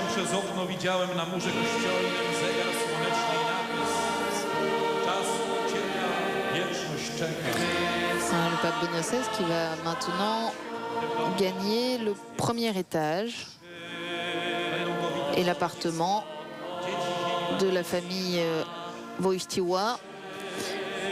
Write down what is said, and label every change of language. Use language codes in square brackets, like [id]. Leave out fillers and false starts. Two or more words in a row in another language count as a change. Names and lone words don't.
[pl] przez okno, widziałem na murze kościelnym zegar słoneczny i napis: czas ucieka, wieczność czeka. [fr] Le pape Benoît XVI qui va maintenant gagner le premier étage et l'appartement de la famille Wojtyła.